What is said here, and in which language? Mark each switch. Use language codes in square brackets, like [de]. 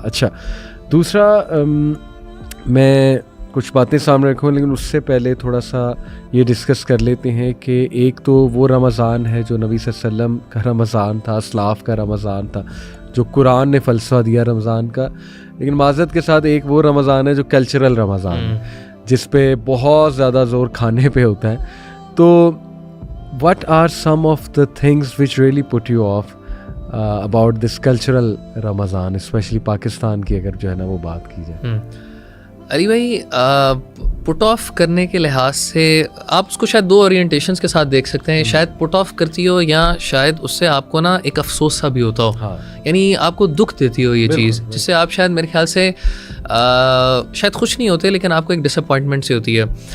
[ur] اچھا, دوسرا میں کچھ باتیں سامنے رکھوں, لیکن اس سے پہلے تھوڑا سا یہ ڈسکس کر لیتے ہیں کہ ایک تو وہ رمضان ہے جو نبی صلی اللہ علیہ وسلم کا رمضان تھا, اسلاف کا رمضان تھا, جو قرآن نے فلسفہ دیا رمضان کا. لیکن معذرت کے ساتھ ایک وہ رمضان ہے جو کلچرل رمضان ہے, جس پہ بہت زیادہ زور کھانے پہ ہوتا ہے. [en] تو what are some of the things which really put you off about this cultural Ramzan, especially [ur] Pakistan کی اگر جو ہے نا وہ بات کی جائے؟ علی بھائی پٹ آف کرنے کے لحاظ سے آپ اس کو شاید 2 اورینٹیشنز کے ساتھ دیکھ سکتے ہیں. شاید پٹ آف کرتی ہو, یا شاید اس سے آپ کو نا ایک افسوس سا بھی ہوتا ہو, یعنی آپ کو دکھ دیتی ہو یہ چیز, جس سے آپ شاید میرے خیال سے شاید خوش نہیں ہوتے, لیکن آپ کو ایک ڈس اپوائنٹمنٹ سی ہوتی ہے.